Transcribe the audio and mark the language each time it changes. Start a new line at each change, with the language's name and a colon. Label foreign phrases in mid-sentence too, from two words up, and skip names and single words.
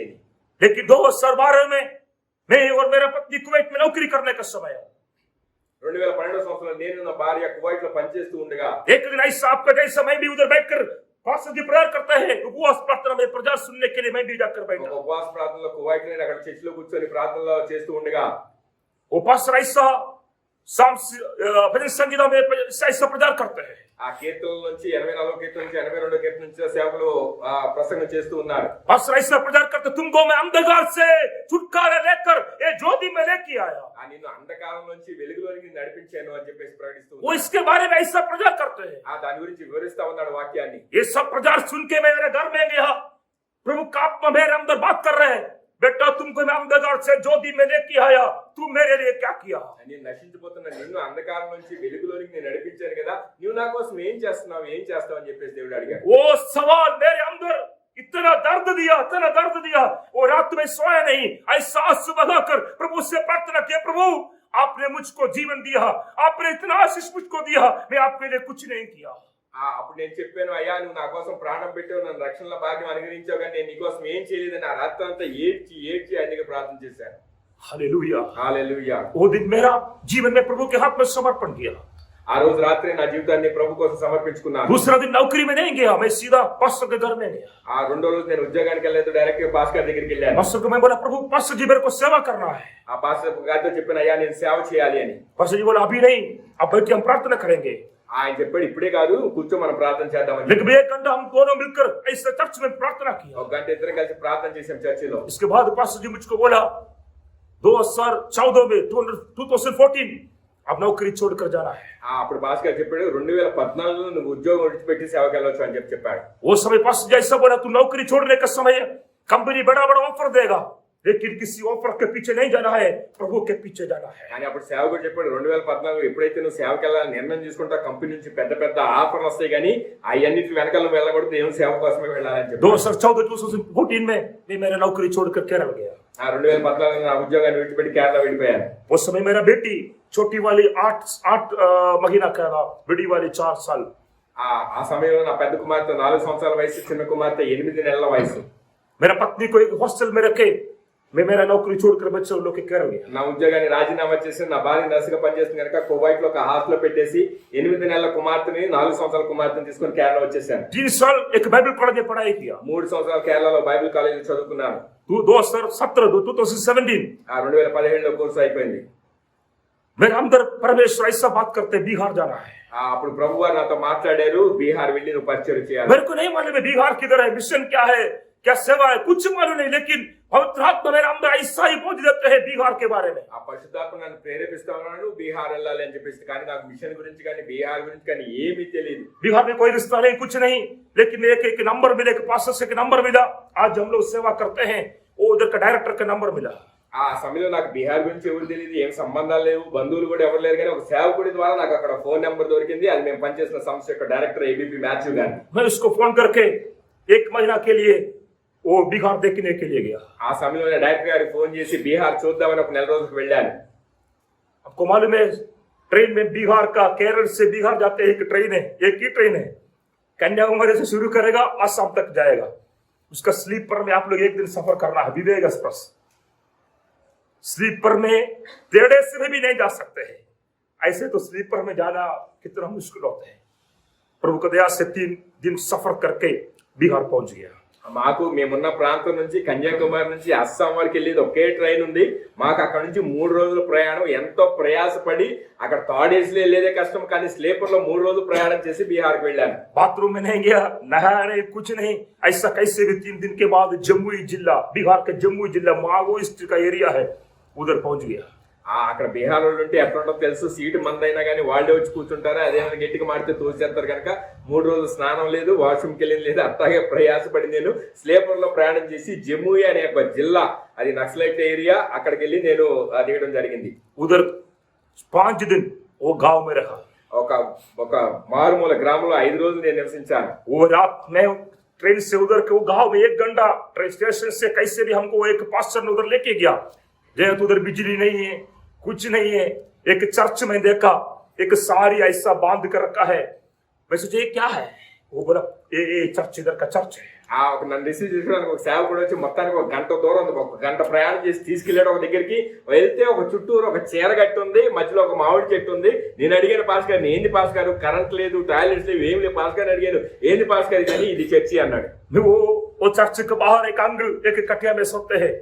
Hindi: लेकिन 2012 में मैं और मेरा पत्नी कुवैत में नौकरी करने का समय
Telugu: 2012 సంవత్సరంలో నేను నా భార్య కువైట్ లో పనిచేస్తూ ఉండగా
Hindi: एक दिन ऐसा आपका जैसा मैं भी उधर बैठकर पास्टर जी प्रेयर करते हैं उपवास प्रार्थना में प्रचार सुनने के लिए मैं भी जाकर बैठा
Telugu: ఉపవాస ప్రార్థనలో కువైట్ లో అక్కడ చర్చిలో కూర్చొని ప్రార్థనలో చేస్తూ ఉండగా
Hindi: वो पास्टर ऐसा भजन संगीता में ऐसा प्रचार करते हैं
Telugu: ఆ కీర్తనల నుంచి 84 కీర్తన నుంచి 82 కీర్తన నుంచి సేవకులు ప్రసంగం చేస్తూ ఉన్నారు
Hindi: पास्टर ऐसा प्रचार करते तुमको मैं अंधकार से छुटकारा लेकर ये ज्योति में लेके आया
Telugu: నిన్ను అంధకారం నుంచి వెలుగులోనికి నడిపించాను అని చెప్పేసి ప్రకటిస్తూ
Hindi: वो इसके बारे में ऐसा प्रचार करते हैं
Telugu: దాని గురించి వివరిస్తా ఉన్నాడు వాక్యాన్ని
Hindi: ये सब प्रचार सुन के मैं मेरे घर में गया प्रभु का आत्मा मेरे अंदर बात कर रहे हैं बेटा तुमको मैं अंधकार से ज्योति में लेके आया तू मेरे लिए क्या किया
Telugu: నేను నశించిపోతున్నా నిన్ను అంధకారం నుంచి వెలుగులోనికి నేను నడిపించాను కదా నువ్వు నా కోసం ఏం చేస్తావు అని చెప్పేసి దేవుడు అడిగాడు
Hindi: वो सवाल मेरे अंदर इतना दर्द दिया वो रात में सोया नहीं ऐसा सुबह कर प्रभु से प्रार्थना किया प्रभु आपने मुझको जीवन दिया आपने इतना आशीष मुझको दिया मैं आपके लिए कुछ नहीं किया
Telugu: అప్పుడు నేను చెప్పాను అయ్యా నువ్వు నా కోసం ప్రాణం పెట్టావు నన్ను రక్షణలో భాగ్యం అనుగ్రహించావు కానీ నేను నీకోసం ఏం చేయలేదని ఆ రాత్రి అంతా ఏడ్చి ఆయనకి ప్రార్థన చేశాను
Hindi: हालेलुया हालेलुया वो दिन मेरा जीवन में प्रभु के हाथ में समर्पण किया
Telugu: ఆ రోజు రాత్రి నా జీవితాన్ని ప్రభు కోసం సమర్పించుకున్నాను
Hindi: दूसरा दिन नौकरी में नहीं गया मैं सीधा पास्टर के घर में गया
Telugu: ఆ రెండో రోజు నేను ఉద్యోగానికి వెళ్ళలేదు డైరెక్ట్ గా పాస్టర్ దగ్గరికి వెళ్ళాను
Hindi: पास्टर को मैं बोला प्रभु पास्टर जी मेरे को सेवा करना है
Telugu: ఆ పాస్టర్ గారితో చెప్పాను అయ్యా నేను సేవ చేయాలి అని
Hindi: पास्टर जी बोला अभी नहीं अब बैठ के हम प्रार्थना करेंगे
Telugu: ఆయన చెప్పాడు ఇప్పుడే కాదు కూర్చో మనం ప్రార్థన చేద్దామని
Hindi: लेकिन 1 घंटा हम दोनों मिलकर ऐसे चर्च में प्रार्थना किया
Telugu: ఒక గంట ఇద్దరం కలిసి ప్రార్థన చేసాం చర్చిలో
Hindi: इसके बाद पास्टर जी मुझको बोला 2014 में 2014 अब नौकरी छोड़कर जाना है
Telugu: అప్పుడు పాస్టర్ గారు చెప్పాడు 2014లో నువ్వు ఉద్యోగం విడిచిపెట్టి సేవకి వెళ్ళొచ్చు అని చెప్పాడు
Hindi: वो समय पास्टर जी ऐसा बोला तू नौकरी छोड़ने का समय कंपनी बड़ा ऑफर देगा लेकिन किसी ऑफर के पीछे नहीं जाना है प्रभु के पीछे जाना है
Telugu: అని అప్పుడు సేవకుడు చెప్పాడు 2014 ఎప్పుడైతే నువ్వు సేవకి వెళ్ళాలని నిర్ణయం తీసుకుంటా కంపెనీ నుంచి పెద్ద ఆఫర్లు వస్తాయి కానీ అన్నిటి వెనకాల నువ్వు వెళ్ళకూడదు దేవుని సేవ కోసమే వెళ్ళాలని చెప్పి
Hindi: 2014 में मैं मेरा नौकरी छोड़कर केरल गया
Telugu: 2014 నా ఉద్యోగాన్ని విడిచిపెట్టి కేరళ వెళ్ళిపోయాను
Hindi: उस समय मेरा बेटी छोटी वाली 8 महीना का था बड़ी वाली 4 साल
Telugu: ఆ సమయంలో నా పెద్ద కుమార్తె 4 సంవత్సరాల వయసు చిన్న కుమార్తె 8 నెలల వయసు
Hindi: मेरा पत्नी को एक हॉस्टल में रखे मैं मेरा नौकरी छोड़कर बच्चे लोग के केरल गया
Telugu: నా ఉద్యోగాన్ని రాజీనామా చేసి నా భార్య నర్సుగా పనిచేస్తుంది కనుక కువైట్ లో ఒక హాస్టల్ పెట్టేసి 8 నెలల కుమార్తెని 4 సంవత్సరాల కుమార్తెని తీసుకొని కేరళ వచ్చేసాను
Hindi: 3 साल एक बाइबल कॉलेज में पढ़ाई किया
Telugu: 3 సంవత్సరాలు కేరళలో బైబిల్ కాలేజీలో చదువుకున్నాను
Hindi: 2017
Telugu: 2017లో కోర్సు అయిపోయింది
Hindi: मेरे अंदर परमेश्वर ऐसा बात करते बिहार जाना है
Telugu: అప్పుడు ప్రభువు వారు నాతో మాట్లాడారు బీహార్ వెళ్ళి నువ్వు పరిచయం చేయాలి
Hindi: मेरे को नहीं मालूम है बिहार किधर है मिशन क्या है क्या सेवा है कुछ मालूम नहीं लेकिन पवित्र आत्मा मेरे अंदर ऐसा ही बोझ देते हैं बिहार के बारे में
Telugu: ఆ పరిశుద్ధాత్మ నన్ను ప్రేరేపిస్తా ఉన్నాడు బీహార్ వెళ్ళాలి అని చెప్పేసి కానీ నాకు మిషన్ గురించి కానీ బీహార్ గురించి కానీ ఏమీ తెలియదు
Hindi: बिहार में कोई रिश्ता नहीं कुछ नहीं लेकिन एक नंबर मिले एक पास्टर से एक नंबर मिला आज हम लोग सेवा करते हैं वो उधर का डायरेक्टर का नंबर मिला
Telugu: ఆ సమయంలో నాకు బీహార్ గురించి ఎవరు తెలియదు ఏం సంబంధాలు లేవు బంధువులు కూడా ఎవరు లేరు కానీ ఒక సేవకుడి ద్వారా నాకు అక్కడ ఫోన్ నెంబర్ దొరికింది అది మేము పనిచేసిన సంస్థ యొక్క డైరెక్టర్ ఏబీపీ మ్యాథ్యూ గారు
Hindi: मैं उसको फोन करके 1 महीना के लिए वो बिहार देखने के लिए गया
Telugu: ఆ సమయంలో డైరెక్టర్ గారికి ఫోన్ చేసి బీహార్ చూద్దామని ఒక నెల రోజులకు వెళ్ళాను
Hindi: आपको मालूम है ट्रेन में बिहार का केरल से बिहार जाते एक ट्रेन है एक ही ट्रेन है कन्याकुमारी से शुरू करेगा आसाम तक जाएगा उसका स्लीपर में आप लोग एक दिन सफर करना है विवेक एक्सप्रेस स्लीपर में टेढ़े से भी नहीं जा सकते हैं ऐसे तो स्लीपर में जाना कितना मुश्किल होता है प्रभु की दया से 3 दिन सफर करके बिहार पहुंच गया
Telugu: మాకు మేమున్న ప్రాంతం నుంచి కన్యాకుమారి నుంచి అస్సాం వరకు వెళ్ళేది ఒకే ట్రైన్ ఉంది. మాకు అక్కడ నుంచి 3 రోజుల ప్రయాణం. ఎంతో ప్రయాసపడి అక్కడ థర్డ్ ఏసీలో వెళ్ళేదే కష్టం, కానీ స్లీపర్ లో 3 రోజులు ప్రయాణం చేసి బీహార్కి వెళ్ళాను.
Hindi: बाथरूम में नहीं गया, नहाया नहीं, कुछ नहीं. ऐसा कैसे भी 3 दिन के बाद जमुई जिला, बिहार का जमुई जिला माओइस्ट का एरिया है, उधर पहुंच गया.
Telugu: అక్కడ బీహార్ వాళ్ళు ఉంటే ఎట్లా ఉంటుందో తెలుసు. సీటు మందైనా కానీ వాళ్ళే వచ్చి కూర్చుంటారు. అదేమైనా గట్టిగా మాడితే తోసేస్తారు కనుక 3 రోజులు స్నానం లేదు, వాష్రూమ్కి వెళ్ళింది లేదు. అట్లాగే ప్రయాసపడి నేను స్లీపర్ లో ప్రయాణం చేసి జముయి అనే ఒక జిల్లా, అది
English: Naxalite area,
Telugu: అక్కడికి వెళ్ళి నేను దిగడం జరిగింది.
Hindi: उधर 5 दिन वो गांव में रहा.
Telugu: ఒక మారుమూల గ్రామంలో 5 రోజులు నేను నివసించాను.
Hindi: वो रात में ट्रेन से उधर के वो गांव में 1 घंटा ट्रेन स्टेशन से कैसे भी हमको एक पास्टर ने उधर लेके गया. जैसे उधर बिजली नहीं है, कुछ नहीं है. एक चर्च में देखा, एक सारी ऐसा बांध कर रखा है. मैं सोचा ये क्या है? वो बोला ये चर्च, इधर का चर्च है.
Telugu: ఒక నన్ను రిసీవ్ చేసుకోవడానికి ఒక సేవకుడు వచ్చి మొత్తానికి 1 గంట దూరం ఉంది, 1 గంట ప్రయాణం చేసి తీసుకెళ్ళాడు ఒక దగ్గరికి. వెళ్తే ఒక చుట్టూరు ఒక చీర గట్టు ఉంది, మధ్యలో ఒక మామిడి చెట్టు ఉంది. నేను అడిగాను పాస్ గారిని, ఏంది పాస్ గారు, కరెంట్ లేదు, టాయిలెట్స్ లేవు, ఏమి లేవు. పాస్ గారిని అడిగాను, ఏంది పాస్ గారు కానీ ఇది చర్చి అన్నాడు.
Hindi: वो चर्च के बाहर एक अंकल एक कटिया में सोते हैं.